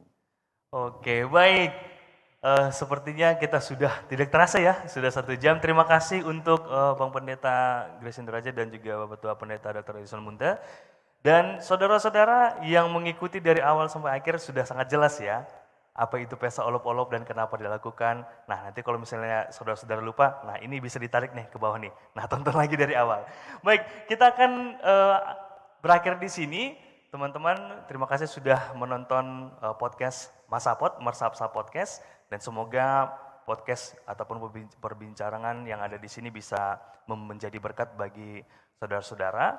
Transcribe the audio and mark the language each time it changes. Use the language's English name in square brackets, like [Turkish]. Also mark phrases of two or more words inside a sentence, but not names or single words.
[Indonesian] Oke, baik. Sepertinya kita sudah tidak terasa ya, sudah 1 jam. Terima kasih untuk Bang Pendeta Grace Indra dan juga Bapak Tua Pendeta Dr. Edison Munte. Dan saudara-saudara yang mengikuti dari awal sampai akhir sudah sangat jelas ya, apa itu pesta olop-olop dan kenapa dilakukan. Nah nanti kalau misalnya saudara-saudara lupa, nah ini bisa ditarik nih ke bawah nih. Nah tonton lagi dari awal. Baik, kita akan berakhir di sini. Teman-teman, terima kasih sudah menonton podcast Marsapsa Podcast. Dan semoga podcast ataupun perbincangan yang ada di sini bisa menjadi berkat bagi saudara-saudara.